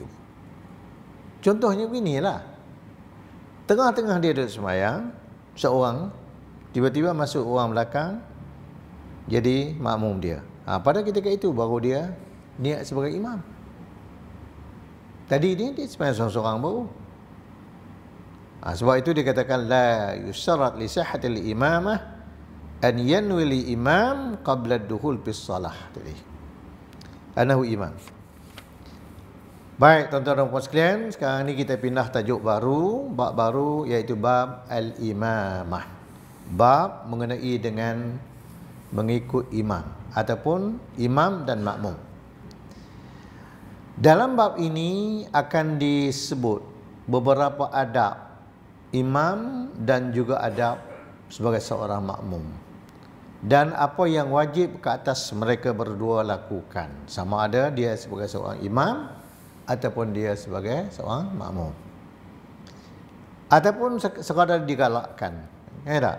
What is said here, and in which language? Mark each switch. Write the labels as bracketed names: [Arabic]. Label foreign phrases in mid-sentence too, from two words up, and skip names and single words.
[Malay] Contohnya beginilah, tengah-tengah dia duduk sembahyang seorang, tiba-tiba masuk orang belakang jadi makmum dia. Pada ketika itu baru dia niat sebagai imam. Tadi dia sembahyang seorang-seorang baru. Sebab itu dikatakan [Arabic] لا يشترط لصحة الإمامة أن ينوي الإمام قبل الدخول بالصلاة. Tadi أنه إمام. [Malay] Baik tuan-tuan dan puan sekalian, sekarang ni kita pindah tajuk baru, bab baru, iaitu [Arabic] باب الإمامة. [Malay] Bab mengenai dengan mengikut imam ataupun imam dan makmum. Dalam bab ini akan disebut beberapa adab imam dan juga adab sebagai seorang makmum, dan apa yang wajib ke atas mereka berdua lakukan, sama ada dia sebagai seorang imam ataupun dia sebagai seorang makmum, ataupun sekadar digalakkan, tak?